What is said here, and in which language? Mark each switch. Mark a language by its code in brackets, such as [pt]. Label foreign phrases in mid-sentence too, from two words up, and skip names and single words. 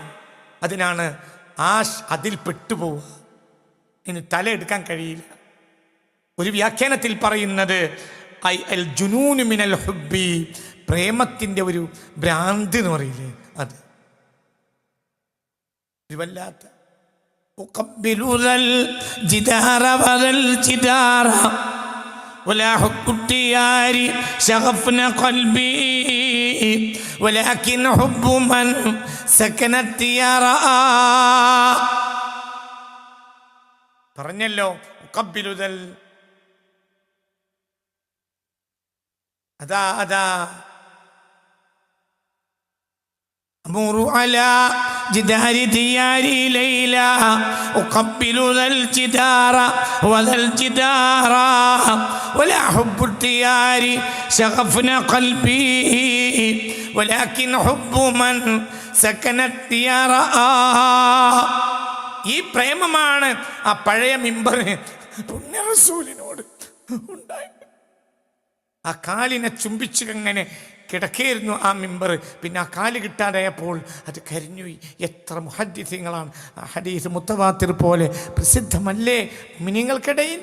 [ml] അതിനാണ് അതിൽ പെട്ടുപോവുക. ഇനി തലയെടുക്കാൻ കഴിയില്ല. ഒരു വ്യാഖ്യാനത്തിൽ പറയുന്നത് [ar] أي الجنون من الحب, [ml] പ്രേമത്തിൻ്റെ ഒരു ഭ്രാന്ത് എന്ന് പറയില്ലേ, അത് ഒരു വല്ലാത്ത. [ar] ولا حب الديار شغفنا قلبي ولكن حب من سكن الديار. [ml] പറഞ്ഞല്ലോ ഉഖബ്ബിലുദൽ, അതാ അതാ [ar] أمر على جدار دياري ليلى أقبل ذا الجدار وذا الجدار ولا حب الديار شغفنا قلبي ولكن حب من سكن الديار. [ml] ഈ പ്രേമമാണ് ആ പഴയ മിമ്പർ പുണ്യ റസൂലിനോട് ഉണ്ടായി. ആ കാലിനെ ചുംബിച്ച് അങ്ങനെ കിടക്കായിരുന്നു ആ മിമ്പർ. പിന്നെ ആ കാല് കിട്ടാതായപ്പോൾ അത് കരിഞ്ഞുപോയി. എത്ര മുഹദ്ദിസീങ്ങളാണ് ആ ഹദീസ് മുത്തവാത്തിർ പോലെ പ്രസിദ്ധമല്ലേ മുഅ്മിനീങ്ങൾക്കിടയിൽ.